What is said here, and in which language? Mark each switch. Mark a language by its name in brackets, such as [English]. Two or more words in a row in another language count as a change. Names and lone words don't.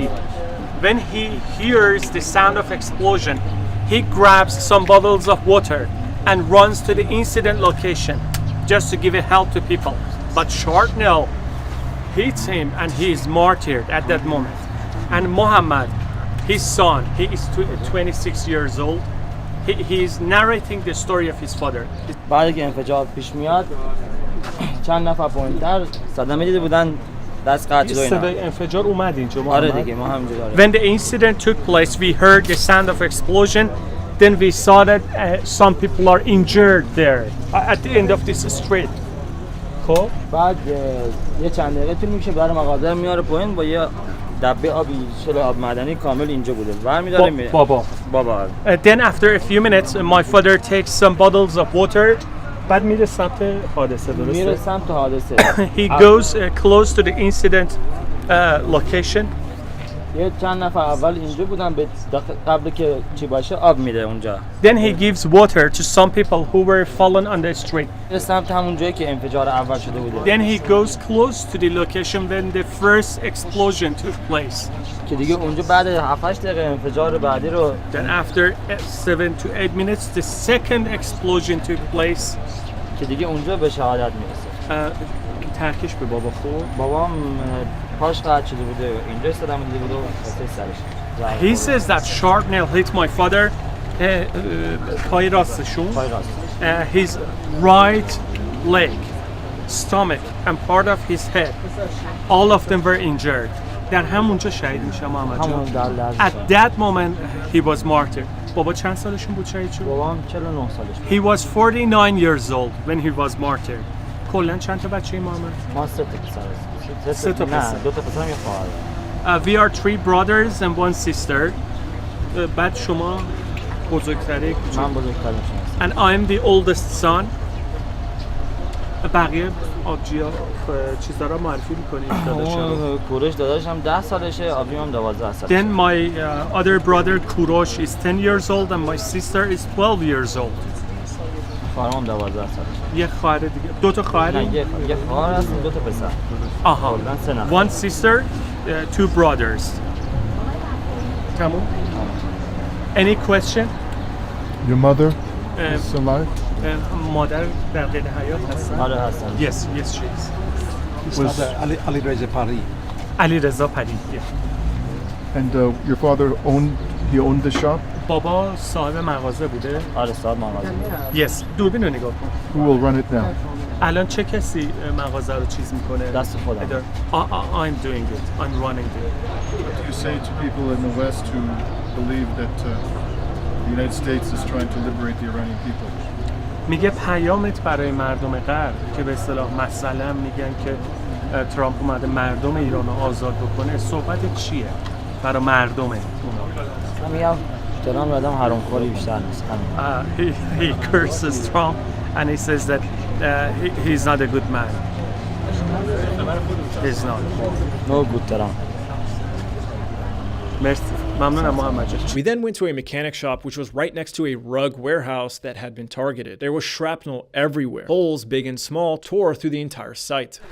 [English] When he hears the sound of explosion, he grabs some bottles of water and runs to the incident location just to give help to people. But shrapnel hits him and he is martyred at that moment. And Mohammed, his son, he is 26 years old. He is narrating the story of his father. [Persian] بعد که انفجار پیش میاد چند نفر پایین‌تر صدمه دیده بودن دست قطع و اینا. صدای انفجار اومد اینجا آره دیگه ما همینجا داریم. [English] When the incident took place, we heard the sound of explosion. Then we saw that some people are injured there at the end of this street. [Persian] خب بعد یه چند دقیقه طول میکشه برای مغازه میاره پایین با یه دبه آبی شل آب معدنی کامل اینجا بوده. برمی‌داره میره. بابا. [English] Then after a few minutes, my father takes some bottles of water. [Persian] بعد میره سمت حادثه درسته؟ میره سمت حادثه. [English] He goes close to the incident location. [Persian] یه چند نفر اول اینجا بودن به قبل که چی باشه آب میده اونجا. [English] Then he gives water to some people who were fallen on the street. [Persian] میره سمت همون جایی که انفجار اول شده بوده. [English] Then he goes close to the location when the first explosion took place. [Persian] که دیگه اونجا بعد 7-8 دقیقه انفجار بعدی رو [English] Then after 7 to 8 minutes, the second explosion took place. [Persian] که دیگه اونجا به شهادت میرسه. ترکش به بابا خورد. بابام پاش قطع شده بوده اینجا صدمه دیده بوده و سرش. [English] He says that shrapnel hit my father [Persian] پای راستشون. پای راست. [English] His right leg, stomach and part of his head. All of them were injured. [Persian] در همونجا شهید میشه محمد جان. همون در لحظه. [English] At that moment he was martyred. [Persian] بابا چند سالشون بود شهید شد؟ بابام 49 سالش بود. [English] He was 49 years old when he was martyred. [Persian] کلاً چند تا بچه محمد؟ ما 3 تا پسر هستیم. 3 تا پسر. نه 2 تا پسرم یه خواهر. [English] We are 3 brothers and 1 sister. [Persian] بعد شما بزرگتری کوچک. من بزرگترم شما. [English] And I'm the oldest son. [Persian] بقیه آبجی‌ها چیزا رو معرفی می‌کنید داداشم. کوروش داداشم 10 سالشه، آبجیم هم 12 سالشه. [English] Then my other brother Kurosh is 10 years old and my sister is 12 years old. [Persian] خواهرم 12 سالشه. یه خواهر دیگه. 2 تا خواهر. نه یه خواهر هست، 2 تا پسر. آها. کلاً 3 نفر. [English] 1 sister, 2 brothers. تمام. Any question? Your mother is alive? [Persian] مادر در قید حیات هستن؟ آره هستن. [English] Yes, yes she is. Was Ali Reza Pari. علی رضا پری. Yeah. and your father owned the shop? [Persian] بابا صاحب مغازه بوده؟ آره صاحب مغازه. Yes. دوربین رو نگاه کن. [English] Who will run it now? [Persian] الان چه کسی مغازه رو چیز میکنه؟ دست خودم. [English] I'm doing it. I'm running it. What do you say to people in the West who believe that the United States is trying to liberate the Iranian people? [Persian] میگه پیامت برای مردم غرب که به اصطلاح مثلا میگن که ترامپ اومده مردم ایران رو آزاد بکنه، صحبت چیه برای مردم اونا؟ من میگم ترامپ آدم حرامخوری بیشتر نیست. [English] He curses Trump and he says that he's not a good man. He's not. No good ترامپ. [Persian] مرسی. ممنونم محمد جان. [English] We then went to a mechanic shop which was right next to a rug warehouse that had been targeted. There was shrapnel everywhere. Holes, big and small, tore through the entire site.